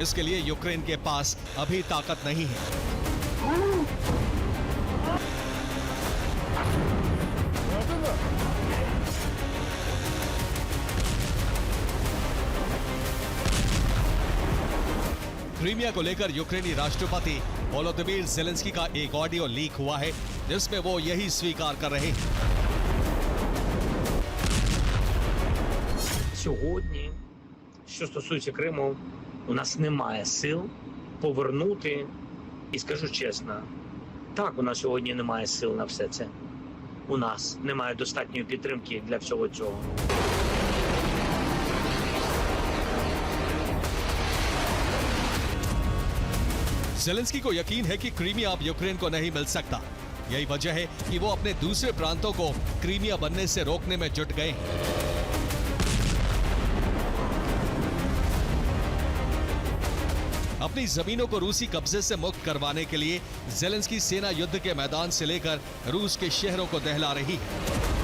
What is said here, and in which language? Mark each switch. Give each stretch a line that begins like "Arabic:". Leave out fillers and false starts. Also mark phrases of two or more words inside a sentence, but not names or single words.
Hindi: इसके लिए यूक्रेन के पास अभी ताकत नहीं है। क्रीमिया को लेकर यूक्रेनी राष्ट्रपति वोलोदिमीर ज़ेलेंस्की का एक ऑडियो लीक हुआ है, जिसमें वो यही स्वीकार कर रहे हैं।
Ukrainian: Сьогодні, що стосується Криму, у нас немає сил повернути, і скажу чесно, так, у нас сьогодні немає сил на все це. У нас немає достатньої підтримки для всього цього.
Hindi: ज़ेलेंस्की को यकीन है कि क्रीमिया अब यूक्रेन को नहीं मिल सकता। यही वजह है कि वो अपने दूसरे प्रांतों को क्रीमिया बनने से रोकने में जुट गए हैं। अपनी जमीनों को रूसी कब्जे से मुक्त करवाने के लिए ज़ेलेंस्की सेना युद्ध के मैदान से लेकर रूस के शहरों को दहला रही है।